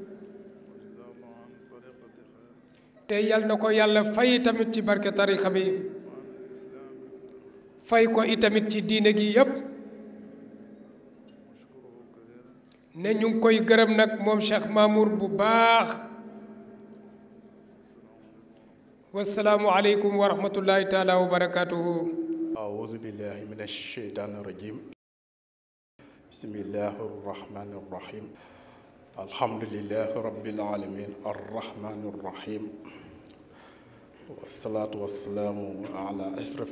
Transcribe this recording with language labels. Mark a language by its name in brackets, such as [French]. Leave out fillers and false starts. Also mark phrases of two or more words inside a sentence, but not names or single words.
[Wolof] te yàlla na ko yàlla fay itamit ci barke tarixa bi fay ko itamit ci diine gi yépp ne ñu ngi koy gërëm nag moom Cheikh Mamour bu baax [Arabic] السلام عليكم ورحمة الله تعالى وبركاته أعوذ بالله من الشيطان الرجيم بسم الله الرحمن الرحيم الحمد لله رب العالمين الرحمن الرحيم والصلاة والسلام على أشرف